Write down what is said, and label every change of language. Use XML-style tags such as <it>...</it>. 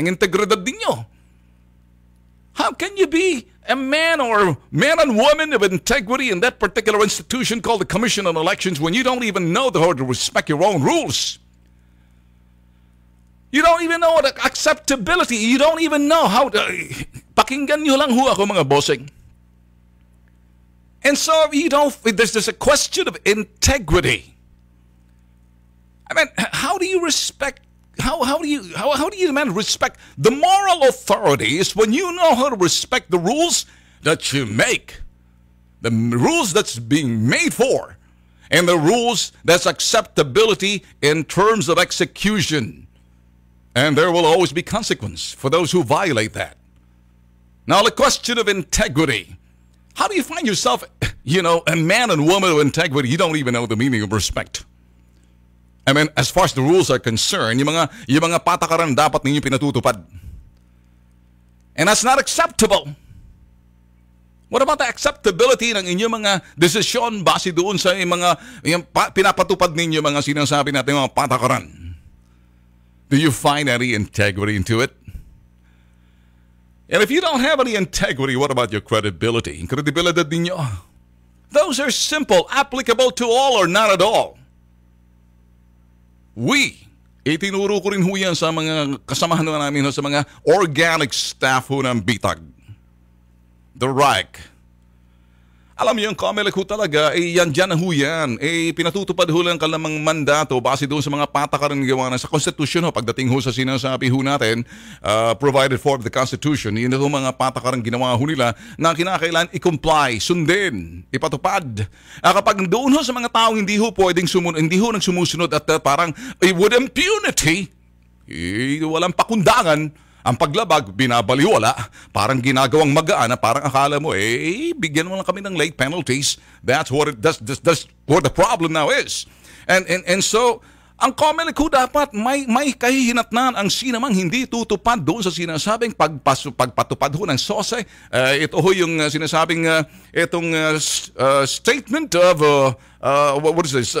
<tl>Ang integridad ninyo.</tl> <en>How can you be a man or man and woman of integrity in that particular institution called the Commission on Elections when you don't even know how to respect your own rules? You don't even know the acceptability. You don't even know how to...</en> <tl>Pakinggan nyo lang ho ako, mga bossing.</tl> <en>And so, there's a question of integrity. I mean, how do you respect... How do you demand respect? The moral authority is when you know how to respect the rules that you make. The rules that's being made for. And the rules that's acceptability in terms of execution. And there will always be consequence for those who violate that. Now, the question of integrity. How do you find yourself, a man and woman of integrity? You don't even know the meaning of respect. I mean, as far as the rules are concerned,</en> <tl>yung mga patakaran dapat ninyo pinatutupad.</tl> <en>And that's not acceptable. What about the acceptability</en> <tl>ng inyong mga desisyon base doon sa yung pinapatupad ninyo mga sinasabi natin mga patakaran?</tl> <en>Do you find any integrity into it? And if you don't have any integrity, what about your credibility?</en> <tl>Credibility ninyo.</tl> <en>Those are simple, applicable to all or not at all.</en> <tl>Itinuro ko rin ho yan sa mga kasamahan namin sa mga organic staff ho ng BITAG. The Reich. Alam niyo, yung COMELEC ho talaga, yan dyan ho yan. Pinatutupad ho lang kalamang mandato base doon sa mga patakaran gawa na sa Constitution ho. Pagdating ho sa sinasabi ho natin,</tl> <en>provided for the Constitution,</en> <tl>yun ho mga patakaran ginawa ho nila na kinakailan i-comply, sundin, ipatupad. Kapag doon ho sa mga taong hindi ho pwedeng hindi ho nang sumusunod at parang</tl> <en>with impunity,</en> <tl>walang pakundangan, ang paglabag, binabaliwala, parang ginagawang magaan na parang akala mo, bigyan mo lang kami ng late penalties.</tl> <en>That's what the problem now is.</en> <tl>And so, ang COMELEC ko dapat may kahihinatnan ang sinamang hindi tutupad doon sa sinasabing pagpatupad ho ng SOSE. Ito ho yung sinasabing itong</tl> <en>statement of, what is this?</en>